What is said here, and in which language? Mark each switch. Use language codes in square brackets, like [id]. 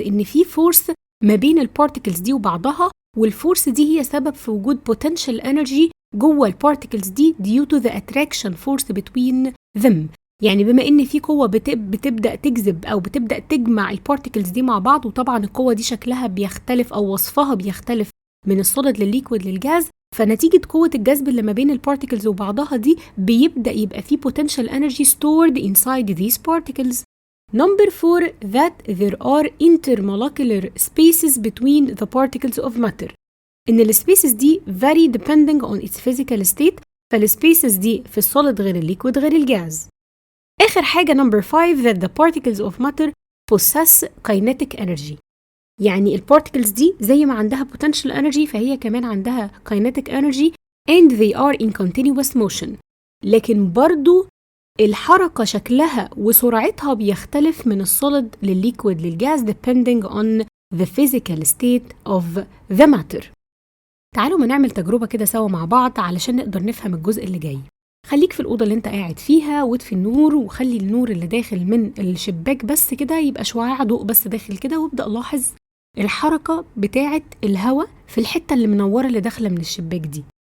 [ar] إن في فورس ما بين البارتيكلز دي وبعضها، والفورس دي هي سبب في وجود potential energy جوه البارتيكلز دي [en] due to the attraction force between them. [ar] يعني بما ان في قوه بتبدا تجذب او بتبدا تجمع البارتيكلز دي مع بعض، وطبعا القوه دي شكلها بيختلف او وصفها بيختلف من السوليد للليكويد للجاز، فنتيجه قوه الجذب اللي ما بين البارتيكلز وبعضها دي بيبدا يبقى في [en] potential energy stored inside these particles. Number 4, that there are intermolecular spaces between the particles of matter. [ar] إن السبيسز دي [en] vary depending on its physical state، [ar] فالسبيسز دي في السوليد غير الليكويد غير الجاز. آخر حاجة [en] number 5, that the particles of matter possess kinetic energy. [ar] يعني البارتيكلز دي زي ما عندها potential energy فهي كمان عندها kinetic energy [en] and they are in continuous motion. [ar] لكن برضو الحركة شكلها وسرعتها بيختلف من السوليد للليكويد للجاز [en] depending on the physical state of the matter. [ar] تعالوا ما نعمل تجربة كده سوا مع بعض علشان نقدر نفهم الجزء اللي جاي. خليك في الأوضة اللي انت قاعد فيها واطفي النور، وخلي النور اللي داخل من الشباك بس كده يبقى شعاع ضوء بس داخل كده، وابدأ لاحظ الحركة بتاعة الهواء في الحتة اللي منورة اللي داخلة من الشباك دي.